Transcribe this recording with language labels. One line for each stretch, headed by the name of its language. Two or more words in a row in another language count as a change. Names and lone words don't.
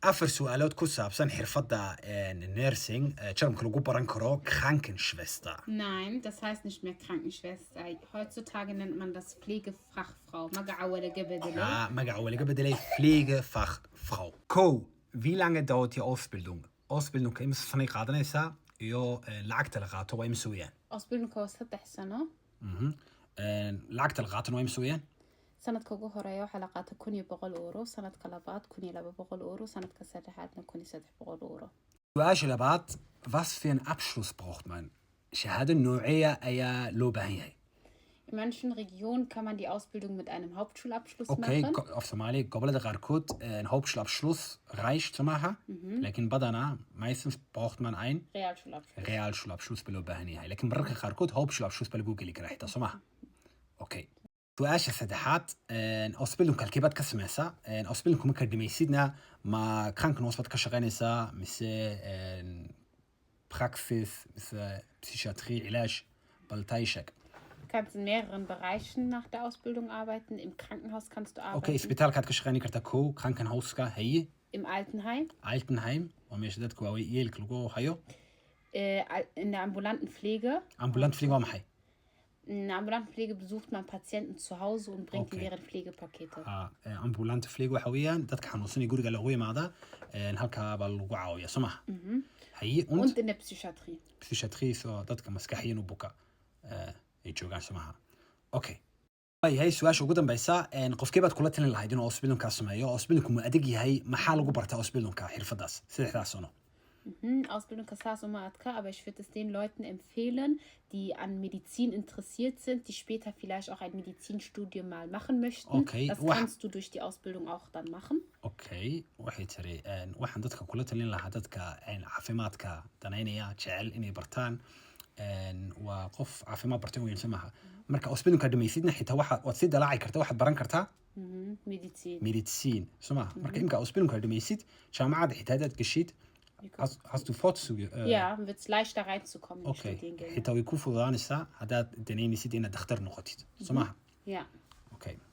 Somali: afar su'aalood ku saabsan xirfadda nursing jarmalka lagu baran karo Krankenschwester.
German: Nein, das heißt nicht mehr Krankenschwester. Heutzutage nennt man das Pflegefachfrau.
Somali: Magaca wala gabadalay. Magaca waa laga bedelay Pflegefachfrau. Kow,
German: wie lange dauert die Ausbildung?
Somali: Ausbildung imse sanay qaadanaysaa iyo lacagta la qaato waa imse weeyaan? Ausbildung waa 3 sano. lacagta la qaatana waa imse weeyaan? sanadka ugu horeeya waxaa la qaata 1,100 euro, sanadka labaad 1,200 euro, sanadka saddexaadna 1,300 euro. Su'aasha labaad,
German: was für einen Abschluss braucht man?
Somali: Shahaado noocee ayaa loo baahan yahay?
German: In manchen Regionen kann man die Ausbildung mit einem Hauptschulabschluss Okay, machen. auf Somali
Somali: gobolada qaarkood
German: Hauptschulabschluss reicht
Somali: somaha, laakiin badanaa
German: meistens braucht man ein Realschulabschluss
Somali: baa loo baahan yahay, laakiin mararka qaarkood Hauptschulabschluss baa lagu geli karaa xitaa somaha. Okay. Su'aasha saddexaad, Ausbildung halkee baad ka samaysaa? Ausbildung markaad dhamaysidna ma Krankenhaus baad ka shaqaynaysaa mise Praxis mise Psychiatrie, Cilaaj, bal taa ii sheeg.
German: Du kannst in mehreren Bereichen nach der Ausbildung arbeiten. Im Krankenhaus kannst du arbeiten.
Somali: Okay, isbitaalkaad ka shaqayn kartaa kow, Krankenhauska haye.
German: Im Altenheim.
Somali: Altenheim, waa meesha dadka waayeelka lagu hayo.
German: In der ambulanten Pflege. Ambulante Pflege
Somali: waa maxay?
German: In der ambulanten Pflege besucht man Patienten zu Hause und bringt Okay. ihnen deren Pflegepakete. Ambulante Pflege
Somali: waxa weeyaan dadka xanuunsanaya guriga lagu yimaadaa, halkaa baa lagu caawiyaa somaha. Haye
German: Und in der Psychiatrie.
Somali: Psychiatrie soo dadka maskaxiyan u buka ay joogaan somaha. Okay. Yahay su'aasha ugu dambaysa, qofkee baad kula talin lahayd inuu Ausbildung sameeyo? Ausbildung ma adag yahay? Maxaa lagu bartaa Ausbildung xirfadaas? Saddexdaas sano.
German: Ausbildung ist immer adka, aber ich würde es den Leuten empfehlen, die an Medizin interessiert sind, die später vielleicht auch ein Medizinstudium mal machen möchten. Okay. Das kannst du durch die Ausbildung auch dann machen.
Somali: Okay, waxay tiri waxaan dadka kula talin lahaa dadka caafimaadka danaynaya jecel inay bartaan waa qof caafimaad bartay weyn somaha. Marka Ausbildungka dhamaysidna xitaa waad si dalaaci kartaa, waxaad baran kartaa Medizin somaha. Marka imka Ausbildungka dhamaysid jaamacadda xitaa hadaad gashid,
German: hast du Vorzüge? Ja, wird es leichter reinzukommen in die Okay, Studiengänge.
Somali: xitaa way ku fududaanaysaa haddaad danaynaysid inaad dhakhtar noqotid somaha. Ja. Okay.